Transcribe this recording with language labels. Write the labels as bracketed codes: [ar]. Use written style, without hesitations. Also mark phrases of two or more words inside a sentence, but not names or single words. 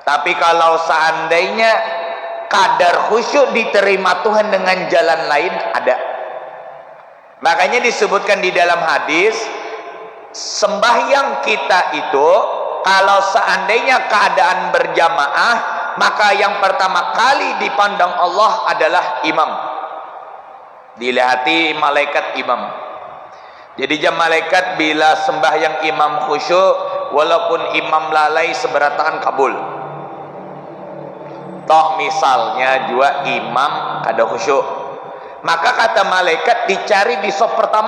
[id] Tapi kalau seandainya kadar khusyuk diterima Tuhan dengan jalan lain, ada. Makanya disebutkan di dalam hadis, sembahyang kita itu kalau seandainya keadaan berjamaah, maka yang pertama kali dipandang Allah adalah imam. Dilihati malaikat imam. Jadi malaikat bila sembahyang imam khusyuk, walaupun imam lalai seberataan kabul. Toh misalnya juga imam kada khusyuk, maka kata malaikat dicari di sop pertama.